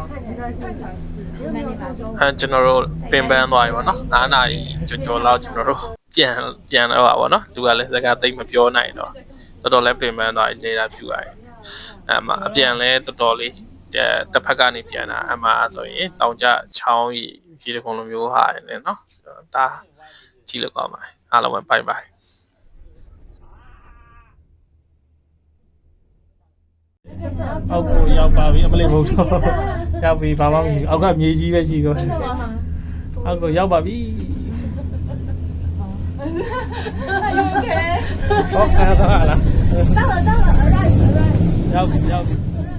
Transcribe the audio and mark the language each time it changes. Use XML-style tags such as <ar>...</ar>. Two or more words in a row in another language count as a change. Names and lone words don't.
<my>ကျွန်တော်တို့ပင်ပန်းသွားပြီပေါ့နော်9နာရီကျော်လောက်ကျွန်တော်တို့ပြန်တော့ပါပေါ့နော်သူကလည်းစကားသိမပြောနိုင်တော့တော်တော်လည်းပင်ပန်းသွားရေးတာပြူရတယ်အဲ့မှာအပြန်လဲတော်တော်လေးတစ်ဖက်ကနေပြန်တာအမှဆိုရင်တောင်ကျချောင်းရေတခုံလိုမျိုးဟာနေเนาะဒါကြည့်လို့ကောင်းပါတယ်အားလုံးပဲဘိုင်ဘိုင် အောက်ကိုရောက်ပါပြီအမလေးမဟုတ်တော့ရောက်ပြီဘာမှမရှိဘူးအောက်ကမြေကြီးပဲရှိတော့အောက်ကိုရောက်ပါပြီ</my> <en>Are you okay?</en> <my>ဟောအဲ့ဒါလား</my> <zh>到了，到了，</zh> <en>arrive，arrive。</en> <my>ရောက်ပြီ</my>